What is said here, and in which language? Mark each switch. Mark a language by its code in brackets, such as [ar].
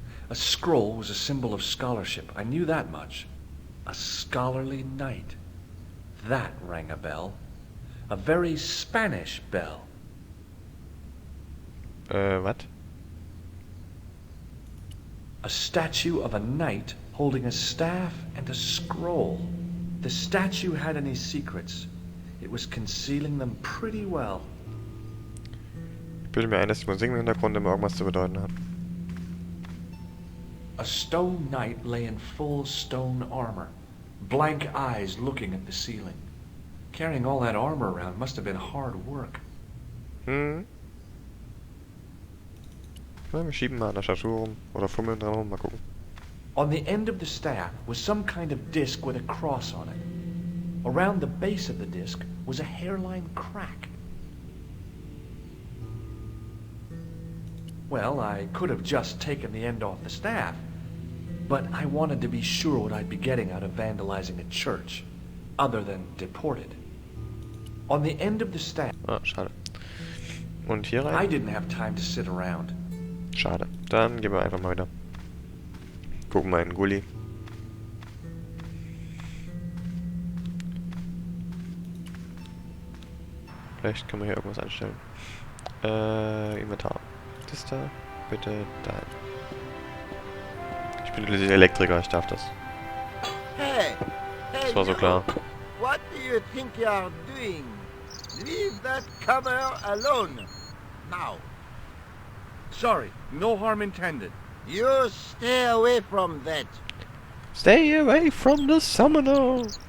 [en] A scroll was a symbol of scholarship. I knew that much. A scholarly knight. That rang a bell. A very Spanish bell. [de] Was? [en] A statue of a knight holding a staff and a scroll. The statue had any secrets. It was concealing them pretty well. [de] Ich bilde mir ein, dass die Musik im Hintergrund immer irgendwas zu bedeuten hat. [en] A stone knight lay in full stone armor, blank eyes looking at the ceiling. Carrying all that armor around must have been hard work. [de] Na, wir schieben mal an der Statue rum. Oder fummeln dran rum, mal gucken. [en] On the end of the staff was some kind of disc with a cross on it. Around the base of the disc was a hairline crack. Well, I could have just taken the end off the staff, but I wanted to be sure what I'd be getting out of vandalizing a church, other than deported. On the end of the staff, [de] Ah, schade. Und hier rein? [en] I didn't have time to sit around. [de] Schade. Dann gehen wir einfach mal wieder. Gucken mal in den Gully. Vielleicht können wir hier irgendwas einstellen. Inventar. Das da. Bitte da. Ich bin schließlich Elektriker, ich darf das. Hey! Hey, Das war so [en] you! [de] klar. [en] What do you think you are doing? Leave that cover alone. Now. Sorry, no harm intended. You stay away from that. Stay away from the summoner!